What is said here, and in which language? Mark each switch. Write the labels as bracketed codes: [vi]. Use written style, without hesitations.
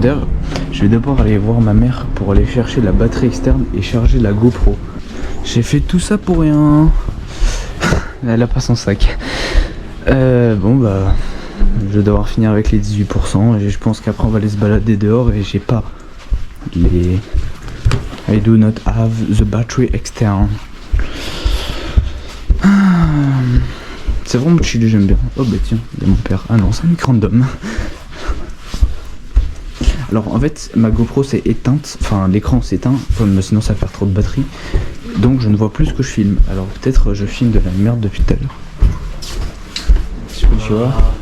[fr] D'ailleurs, je vais d'abord aller voir ma mère pour aller chercher la batterie externe et charger la GoPro. J'ai fait tout ça pour rien. Elle a pas son sac. Bon bah, je vais devoir finir avec les 18% et je pense qu'après on va aller se balader dehors et j'ai pas les... [en] I do not have the battery externe. [fr] C'est vraiment chill, j'aime bien. Oh bah tiens, il y a mon père. Ah non, c'est un mic random. Alors en fait, ma GoPro s'est éteinte, enfin l'écran s'est éteint, comme sinon ça va faire trop de batterie. Donc je ne vois plus ce que je filme. Alors peut-être je filme de la merde depuis tout à l'heure. Je sais pas, tu vois.